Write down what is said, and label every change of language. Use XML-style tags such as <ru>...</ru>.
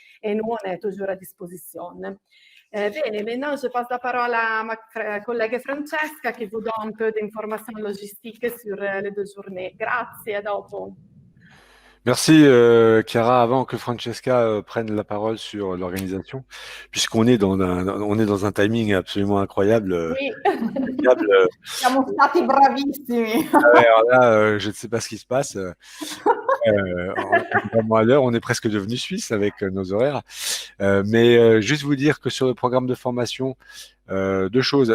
<fr>Et nous, on est toujours à disposition.</fr> <it>Bene,</it> <fr>maintenant je passe la parole à ma collègue Francesca qui vous donne un peu d'informations logistiques sur les 2 journées.</fr> <it>Grazie, à dopo.</it> <fr>Merci Chiara. Avant que Francesca prenne la parole sur l'organisation, puisqu'on est dans un timing absolument incroyable. Oui,</fr> <it>siamo stati bravissimi.</it> <fr>Alors là, je ne sais pas ce qui se passe. On est vraiment à l'heure, on est presque devenu suisse avec nos horaires. Mais juste vous dire que sur le programme de formation, 2 choses.</fr>